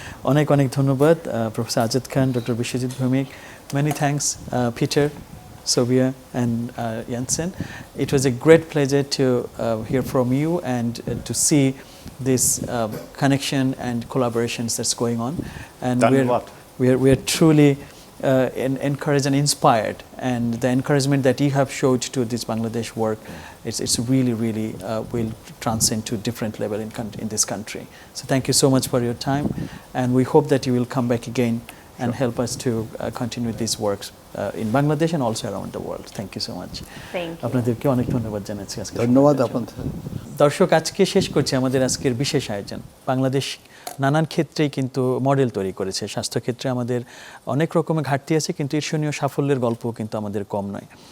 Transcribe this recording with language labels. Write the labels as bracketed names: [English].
[Bangla] অনেক অনেক ধন্যবাদ professor Azad Khan, doctor Biswajit Bhowmik. [English] Many thanks, Peter, Sobia, and Jansen. It was a great pleasure to hear from you and to see this connection and collaborations that's going on. And we are truly encouraged and inspired, and the encouragement that you have showed to this Bangladesh work, it's really will transcend to different level in this country. So thank you so much for your time, and we hope that you will come back again and help us to continue these works in Bangladesh and also around the world. Thank you so much. Thank you. [Bangla] আপনাদেরকে অনেক ধন্যবাদ জানাচ্ছি আজকে। ধন্যবাদ আপনাদের। দর্শক, আজকে শেষ করছি আমাদের আজকের বিশেষ আয়োজন। বাংলাদেশ নানান ক্ষেত্রেই কিন্তু মডেল তৈরি করেছে। স্বাস্থ্যক্ষেত্রে আমাদের অনেক রকমের ঘাটতি আছে, কিন্তু ঈর্ষণীয় সাফল্যের গল্পও কিন্তু আমাদের কম নয়।